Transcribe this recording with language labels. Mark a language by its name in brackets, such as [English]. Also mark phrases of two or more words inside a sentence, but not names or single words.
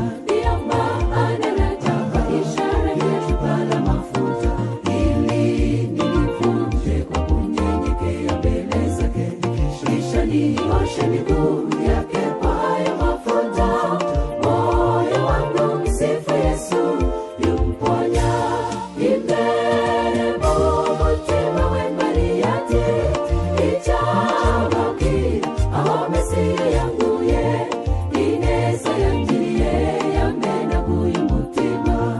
[Swahili] Ndiyo maana nataka ishara ya chupa la mafuta, ili nilivunje kwa kunyenyekea mbele zake, kisha nioshe miguu yake kwa hayo mafuta. Moyo wangu msifu Yesu, [Kinyarwanda] yumponya imene mutima w'Emariati, ichabaki aho Mesia yangu ye, ineza yangiriye yamenaguye umutima.